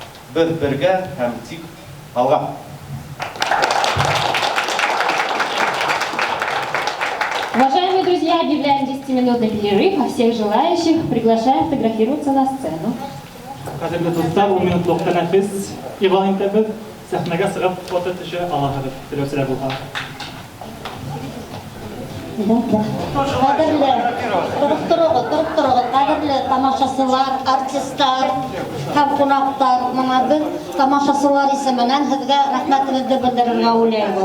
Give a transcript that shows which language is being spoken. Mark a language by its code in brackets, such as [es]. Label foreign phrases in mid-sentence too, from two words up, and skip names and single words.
[tt] Без бергә һәм тик алга. [ru] Уважаемые друзья, объявляем 10-минутный перерыв, а всех желающих приглашаем фотографироваться на сцену. [tt] Кадерле достар, 10 минутлык тәнәфес игълан итәбез. Сәхнәгә сыгып фото төшә алабыз. Теләсәләр булһа. Торып торыгыз, кадерле тамашачылар, артистлар һәм кунактар, моңа без тамашачылар исеменнән һезгә рәхмәтебезне белдерергә уйлыйбыз.